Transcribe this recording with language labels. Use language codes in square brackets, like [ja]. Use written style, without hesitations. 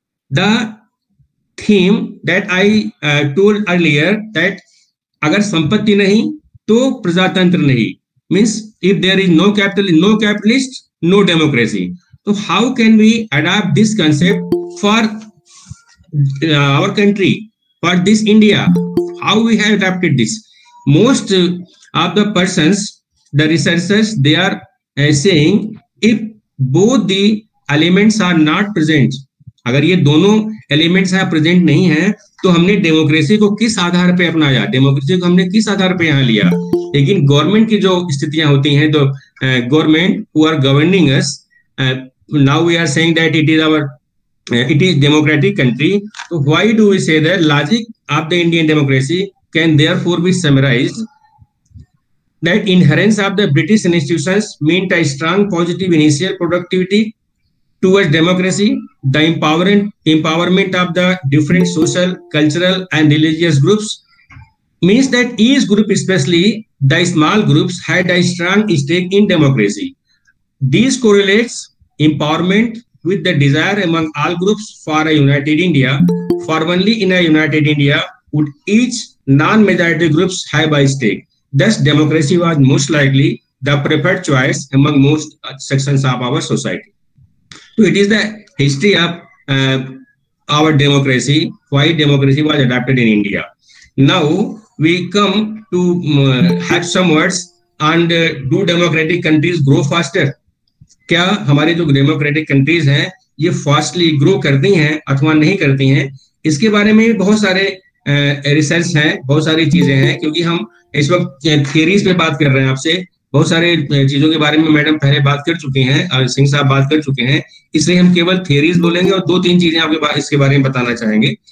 [en] The theme that I told earlier, that [hi] agar sampatti nahi to prajatantra nahi, [en] means if there is no capitalist, no democracy. So how can we adapt this concept for our country, for this India? How we have adapted this? Most of the persons, the researchers, they are saying if both the elements are not present, [hi] अगर ये दोनों elements यहाँ present नहीं है, तो हमने democracy को किस आधार पे अपनाया, डेमोक्रेसी को हमने किस आधार पे यहाँ लिया। लेकिन गवर्नमेंट की जो स्थितियां होती हैं, तो [en] Government who are governing us, now we are saying that it is democratic country. So why do we say that logic of the Indian democracy can therefore be summarized that inherence of the British institutions meant a strong positive initial productivity towards democracy, the empowerment of the different social, cultural and religious groups means that each group, especially the small groups, had a strong stake in democracy. This correlates empowerment with the desire among all groups for a united India, for only in a united India would each non-majority groups have a stake. Thus, democracy was most likely the preferred choice among most sections of our society. So it is the history of our democracy, why democracy was adopted in India. Now we come to have some words on do democratic countries grow faster? [hi] क्या हमारे जो democratic countries हैं ये fastly grow करती हैं अथवा नहीं करती हैं? इसके बारे में भी बहुत सारे रिसर्च हैं, बहुत सारी चीजें हैं, क्योंकि हम इस वक्त थियरीज पे बात कर रहे हैं आपसे। बहुत सारे चीजों के बारे में मैडम पहले बात कर चुकी हैं और सिंह साहब बात कर चुके हैं, इसलिए हम केवल थियरीज बोलेंगे और 2-3 चीजें आपके इसके बारे में बताना चाहेंगे।